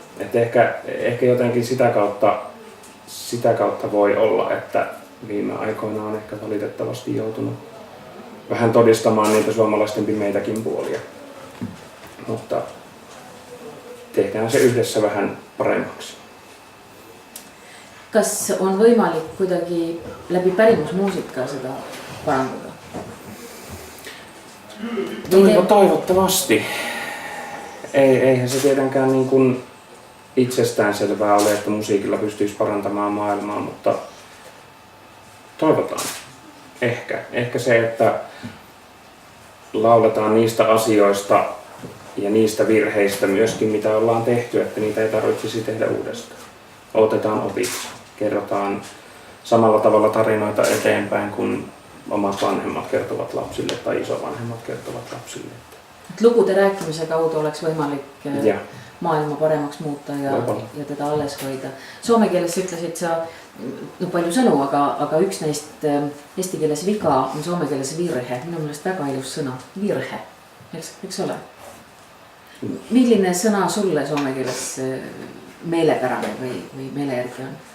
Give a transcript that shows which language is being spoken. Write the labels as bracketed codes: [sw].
[fi] Että ehkä jotenkin sitä kautta voi olla, että viime aikoina on ehkä valitettavasti joutunut vähän todistamaan niitä suomalaisten pimeitäkin puolia. Mutta tehdään se yhdessä vähän paremmaksi. [et] Kas on võimalik kuidagi läbi pärimusmuusika seda parandada? [fi] Toivottavasti. Eihän se tietenkään niin kuin itsestään selvää ole, että musiikilla pystyisi parantamaan maailmaa, mutta toivotaan. Ehkä se, että lauletaan niistä asioista ja niistä virheistä myöskin, mitä ollaan tehty, että niitä ei tarvitsisi tehdä uudestaan. Otetaan opiksi, kerrotaan samalla tavalla tarinoita eteenpäin, kun omat vanhemmat kertovat lapsille tai isovanhemmat kertovat lapsille. [et] Lugude rääkimise kaudu oleks võimalik maailma paremaks muuta ja teda alles hoida. Soome keeles ütlesid sa palju sõnu, aga üks neist eesti keeles viga on soome keeles virhe. Minu meelest väga ilus sõna. Virhe. Eks ole? Milline sõna sulle soome keeles meelepärane või meele järgi on?